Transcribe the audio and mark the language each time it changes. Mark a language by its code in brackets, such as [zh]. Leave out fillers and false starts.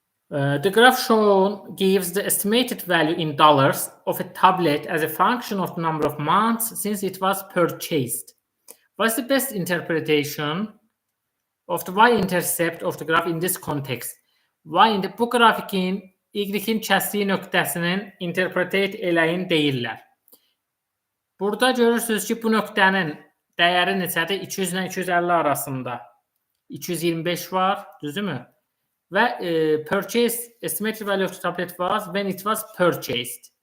[en] The graph shown gives the estimated value in dollars of a tablet as a function of the number of months since it was purchased. What's the best interpretation of the y-intercept of the graph in this context? [az] Bu grafikin y-in kəsdiyi nöqtəsinin interpretate eləyin deyirlər. Burada görürsünüz ki, bu nöqtənin dəyəri neçədir? 200 ilə 250 arasında. 225 var, düzdürmü? [en] Və purchase, estimated value of the tablet was when it was purchased.